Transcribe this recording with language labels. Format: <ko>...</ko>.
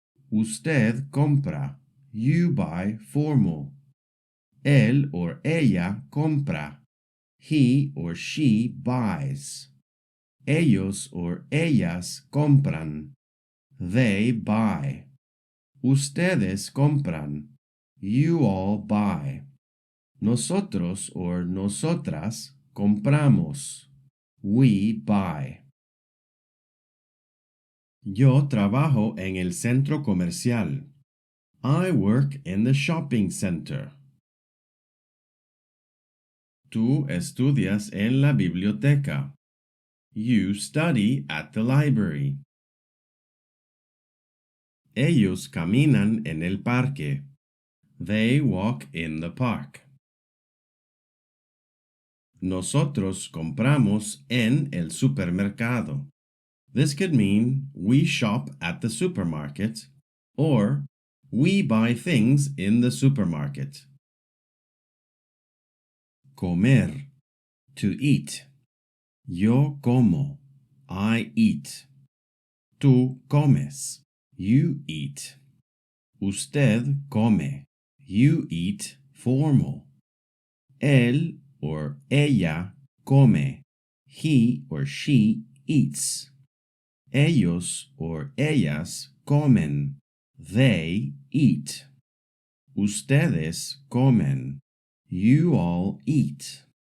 <es>Usted compra,</es> <en>you buy formal.</en> <es>Él or ella compra,</es> <en>he or she buys.</en> <es>Ellos or ellas compran,</es> <en>they buy.</en> <es>Ustedes compran,</es> <en>you all buy.</en> <es>Nosotros or nosotras compramos.</es> <en>We buy.</en> <es>Yo trabajo en el centro comercial.</es> <en>I work in the shopping center.</en> <es>Tú estudias en la biblioteca.</es> <en>You study at the library.</en> <es>Ellos caminan en el parque.</es> <en>They walk in the park.</en> <es>Nosotros compramos en el supermercado.</es> <en>This could mean we shop at the supermarket or we buy things in the supermarket.</en> <es>Comer,</es> <en>to eat.</en> <es>Yo como,</es> <en>I eat.</en> <es>Tú comes,</es> <en>you eat.</en> <es>Usted come,</es> <en>you eat formal.</en> <es>Él or ella come,</es> <en>he or she eats.</en> <es>Ellos or ellas comen,</es> <en>they eat.</en> <es>Ustedes comen,</es> <en>you all eat.</en>